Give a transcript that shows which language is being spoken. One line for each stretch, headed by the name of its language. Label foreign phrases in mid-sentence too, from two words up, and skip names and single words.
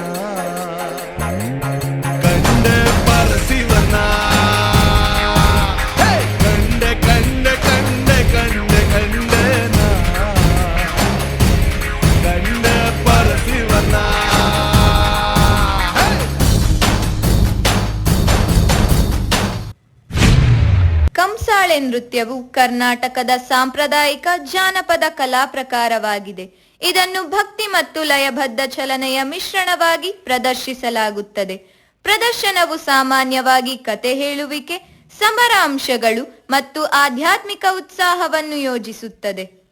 Kannada: ಕಂಡೆ ಪರಶಿವನ ಕಂಡೆ ಕಂಡೆ ಕಂಡೆ ಕಂಡೆ ಕಂಡೆನ ಕಂಡೆ ಪರಶಿವನ. ಕಂಸಾಳೆ ನೃತ್ಯವು ಕರ್ನಾಟಕದ ಸಾಂಪ್ರದಾಯಿಕ ಜಾನಪದ ಕಲಾ ಪ್ರಕಾರವಾಗಿದೆ. ಇದನ್ನು ಭಕ್ತಿ ಮತ್ತು ಲಯಬದ್ಧ ಚಲನೆಯ ಮಿಶ್ರಣವಾಗಿ ಪ್ರದರ್ಶಿಸಲಾಗುತ್ತದೆ. ಪ್ರದರ್ಶನವು ಸಾಮಾನ್ಯವಾಗಿ ಕತೆ ಹೇಳುವಿಕೆ, ಸಮರಾಂಶಗಳು ಮತ್ತು ಆಧ್ಯಾತ್ಮಿಕ ಉತ್ಸಾಹವನ್ನು ಯೋಜಿಸುತ್ತದೆ.